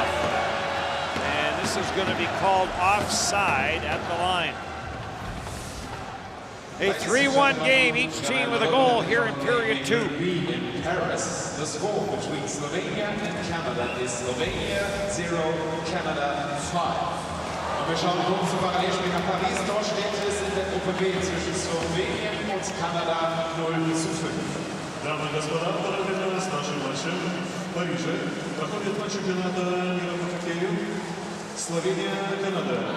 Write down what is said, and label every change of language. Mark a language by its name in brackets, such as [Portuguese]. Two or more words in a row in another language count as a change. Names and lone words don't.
[English] And this is going to be called offside at the line. A 3-1 game, each team with a goal here in period 2. In Paris, the score between Slovenia and Canada is Slovenia 0, Canada 5. [German] Und wir schauen kurz zum Parallelspiel nach Paris. Dort steht es in der Gruppe B zwischen Slowenien und Kanada 0:5. [Russian] Дамы и господа, параллельно с нашим матчем в Париже проходит матч чемпионата мира по хоккею Словения-Канада.